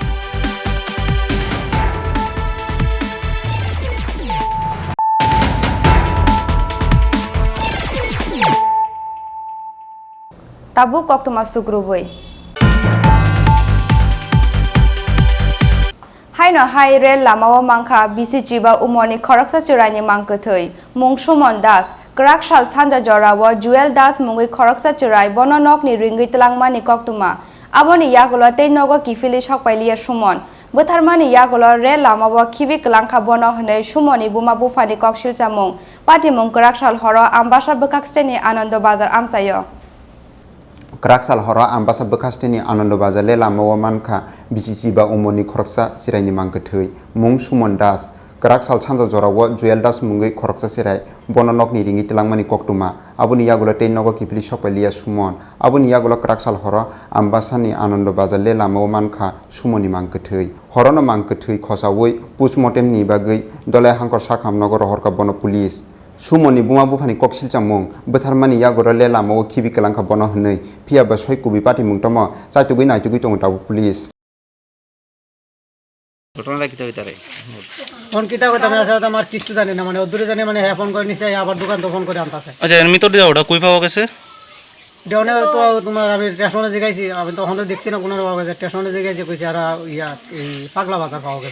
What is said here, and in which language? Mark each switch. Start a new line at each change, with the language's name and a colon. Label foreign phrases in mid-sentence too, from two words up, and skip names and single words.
Kok Borok: Tabu koktuma sugrubui Haino hai rel lamawo mangkha bisi chiba umoni khoroksa churani mangkothoi mung Sumon Das Krak shal sanja jorawo Jewel Das mungui khoroksa churai bononok ni ringui tlangmani koktuma aboni yagulo tei nogo kifili shokpailia Sumon बोथारमानि यागल रेल लामाव खिबि कलांखा बन हनै सुमनि बुमा बुफानि ककसिल चामुं पाटिमुं कराकसाल हर आम्बासा बकाक्सटेनि आनन्द बाजार आमसायो Kraksaal horo ambasa bekasteni Anando Bajar le lamawa manka BCC ba umoni khoroksa sirai ni mangkethei mung Sumon Das Kraksaal chanja jorawo Joel Das mungui khoroksa sirai bononok ni ringi tilangmani koktuma abuni yagulo teinogo kipli sopelia Sumon abuni yagulo Kraksaal horo ambasa ni Anando Bajar le lamawa manka Sumoni mangkethei horono mangkethei khosawoi postmortem ni bagui dolai hangkor sakhamnogor horka bono police Sumoni buma bufani koksil chamung botharmani yagoro le lamao khibi kalangkha bono hnei phia ba soi kubi pati mungtomo chaitugui naitugui tong tabu police
Bangla: ঘটনাটা কি হইতারে ফোন কিতা কথা আমি আসলে আমার কিছু জানি না মানে ওদূরে জানি মানে হ্যাঁ ফোন করে নিছে আবার দোকান তো ফোন করে আনতাছে আচ্ছা এর ভিতর দিয়ে ওটা কই পাওয়া গেছে দেওনে তো তোমার আমি স্টেশনে জিগাইছি আমি তো ওখানে দেখছি না কোনো পাওয়া গেছে স্টেশনে জিগাইছি কইছে আর ইয়া এই পাগলা বাজার পাওয়া গেছে